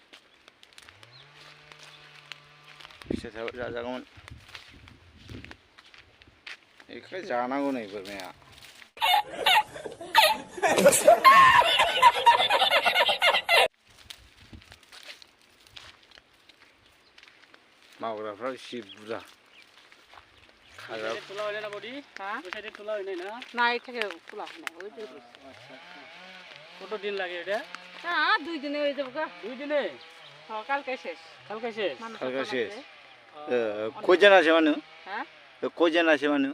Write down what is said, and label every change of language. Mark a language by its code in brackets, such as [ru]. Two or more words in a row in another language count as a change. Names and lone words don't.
[brx] फिथाइ थाबा जाजागौमोन बेखौ जानांगौ नै बोरमाया मावग्राफ्रा एसे बुरजा खाजा [bn] তোলা হয় না বডি হ্যাঁ ওই সাইডে তোলা হয় না না এই থেকে খোলা হয় না ওই যে আচ্ছা কত দিন লাগে এটা হ্যাঁ 2 দিনে হয়ে যাবে গা 2 দিনে হ্যাঁ কালকে শেষ কালকে শেষ কয়জন আছে মানুষ হ্যাঁ কয়জন আছে মানুষ